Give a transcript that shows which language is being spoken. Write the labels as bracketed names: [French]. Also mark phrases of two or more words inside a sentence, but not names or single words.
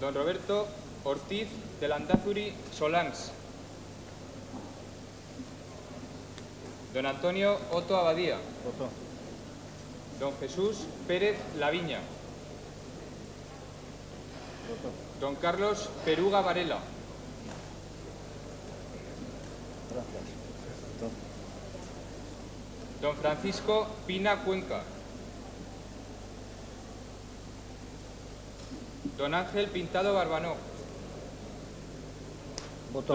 [Spanish] Don Roberto Ortiz de Landazuri Solans. Don Antonio Otto Abadía. Voto. Don Jesús Pérez Laviña. Voto. Don Carlos Peruga Varela. Gracias. Voto. Don Francisco Pina Cuenca. Don Ángel Pintado Barbanó. Voto.